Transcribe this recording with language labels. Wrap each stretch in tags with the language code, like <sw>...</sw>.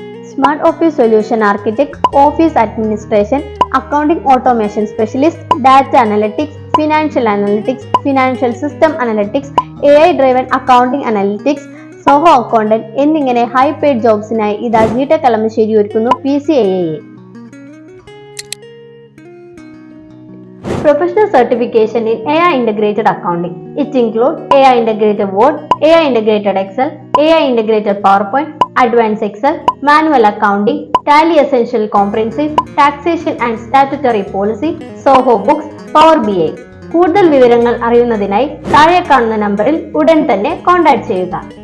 <ml>Smart office solution architect, office administration, accounting automation specialist, data analytics, financial analytics, financial system analytics, AI driven accounting analytics, Zoho accountant എന്നിങ്ങനെ high paid ജോബ്സിനായി ഇതാ ജിടെക് കളമശ്ശേരി ഒരുക്കുന്നു PCIIA.</ml> <en>Professional certification in AI integrated accounting. It includes AI integrated Word, AI integrated Excel, AI integrated PowerPoint, Advanced Excel, Manual Accounting, Tally Essential Comprehensive, Taxation and Statutory Policy, Soho Books, Power BI.</en> <ml>കൂടുതൽ വിവരങ്ങൾ അറിയുന്നതിനായി താഴെ കാണുന്ന നമ്പറിൽ ഉടൻ തന്നെ contact ചെയ്യുക.</ml>